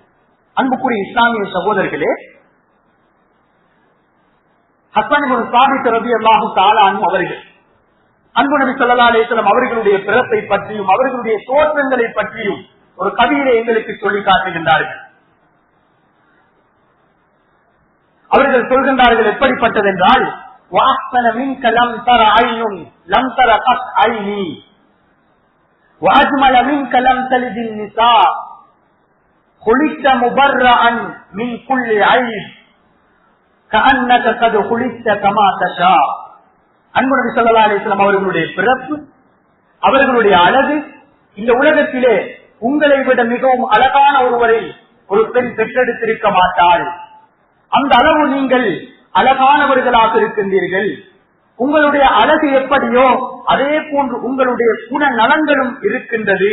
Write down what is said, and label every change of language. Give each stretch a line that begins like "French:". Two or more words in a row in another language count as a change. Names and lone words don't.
Tamil: அன்புக்குரிய இஸ்லாமிய சகோதரர்களே, ஹஸ்ஸன் இப்னு சாபித்
Arabic: رضي الله تعالى عنه
Tamil: அவர்கள் அன்பு நபி
Arabic: صلى الله عليه وسلم
Tamil: அவர்களுடைய பிறப்பை பற்றியும் அவர்களுடைய தோற்றங்களை பற்றியும் ஒரு கவிதை எங்களுக்கு சொல்லி காட்டுகின்றார்கள். அவர்கள் சொல்கின்றார்கள் எப்படிப்பட்டதென்றால்,
Arabic: وَأَحْسَنَ مِنْكَ لَمْ تَرَ عَيْنٌ لَمْ تَرَ قَطْ عَيْنِي وَأَجْمَلَ مِنْكَ لَمْ تَلِدِ النِّسَاءُ خُلِقْتَ مُبَرَّأً مِنْ كُلِّ عَيْبٍ كَأَنَّكَ قَدْ خُلِقْتَ كَمَا تَشَاءُ.
Tamil: அன்பு நபி
Arabic: صلى الله عليه وسلم
Tamil: அவர்களுடைய பிறப்பு, அவர்களுடைய அழகு, இந்த உலகத்திலே உங்களை விட மிகவும் அழகான ஒருவரை ஒரு பெண் பெற்றெடுத்திருக்க மாட்டாள். அந்த அளவு நீங்கள் அழகானவர்களாக இருக்கின்றீர்கள். உங்களுடைய அழகு எப்படியோ அதே போன்று உங்களுடைய குண நலன்களும் இருக்கின்றது.